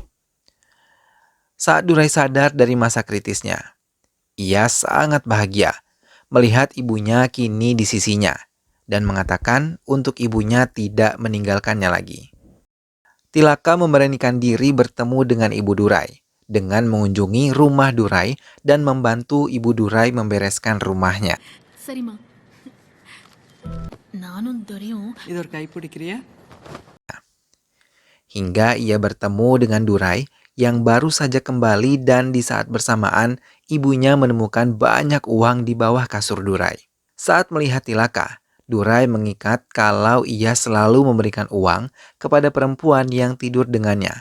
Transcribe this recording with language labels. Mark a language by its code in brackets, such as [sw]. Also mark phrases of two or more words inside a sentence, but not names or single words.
[id] Saat Durai sadar dari masa kritisnya, ia sangat bahagia melihat ibunya kini di sisinya dan mengatakan untuk ibunya tidak meninggalkannya lagi. Tilaka memberanikan diri bertemu dengan Ibu Durai dengan mengunjungi rumah Durai dan membantu Ibu Durai membereskan rumahnya. [ta] சரிம்மா நானும் துரையும் இது ஒரு கை பிடிக்கிறியா? [id] Hingga ia bertemu dengan Durai yang baru saja kembali dan di saat bersamaan ibunya menemukan banyak uang di bawah kasur Durai. Saat melihat Tilaka, Durai mengikat kalau ia selalu memberikan uang kepada perempuan yang tidur dengannya.